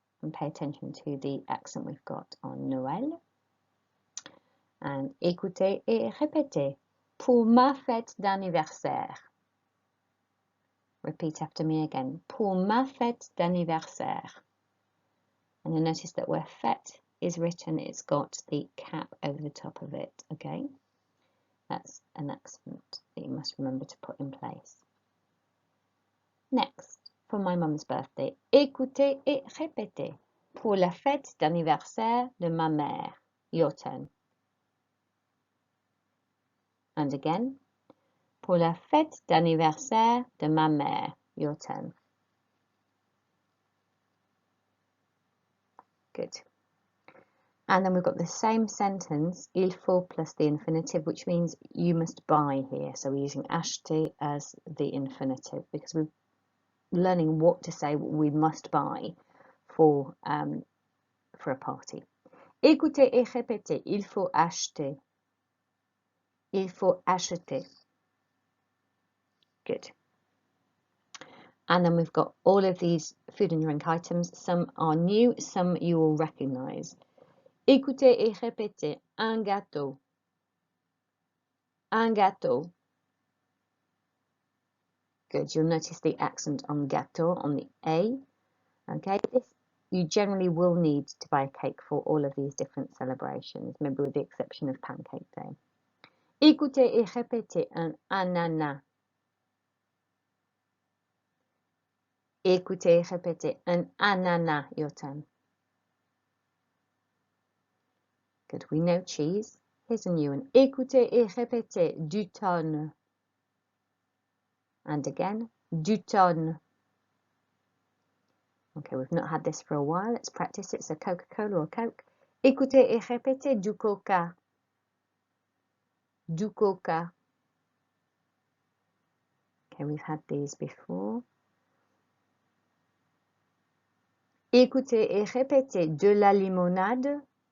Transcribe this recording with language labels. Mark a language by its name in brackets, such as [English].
[English] And pay attention to the accent we've got on Noël. And [French] écoutez et répétez. Pour ma fête d'anniversaire. [English] Repeat after me again. [French] Pour ma fête d'anniversaire. [English] And you'll notice that where fête is written, it's got the cap over the top of it. Okay? That's an accent that you must remember to put in place. Next, for my mum's birthday, [French] écoutez et répétez. Pour la fête d'anniversaire de ma mère. [English] Your turn. And again, [French] pour la fête d'anniversaire de ma mère. [English] Your turn. Good. And then we've got the same sentence, [French] il faut [English] plus the infinitive, which means you must buy here. So we're using acheter as the infinitive because we're learning what to say, what we must buy for a party. [French] Écoutez et répétez, il faut acheter. Il faut acheter. [English] Good. And then we've got all of these food and drink items. Some are new, some you will recognize. [French] Écoutez et répétez, un gâteau. Un gâteau. [English] Good. You'll notice the accent on gâteau, on the A. Okay. You generally will need to buy a cake for all of these different celebrations, maybe with the exception of Pancake Day. [French] Écoutez et répétez, un ananas. Écoutez et répétez, un ananas. [English] Your turn. Good. We know cheese. Here's a new one. [French] Écoutez et répétez, du thon. [English] And again, [French] du tonne. [English] Okay, we've not had this for a while. Let's practice it. So Coca-Cola or Coke. [French] Écoutez et répétez du coca. Du coca. [English] Okay, we've had these before. [French] Écoutez et répétez de la limonade.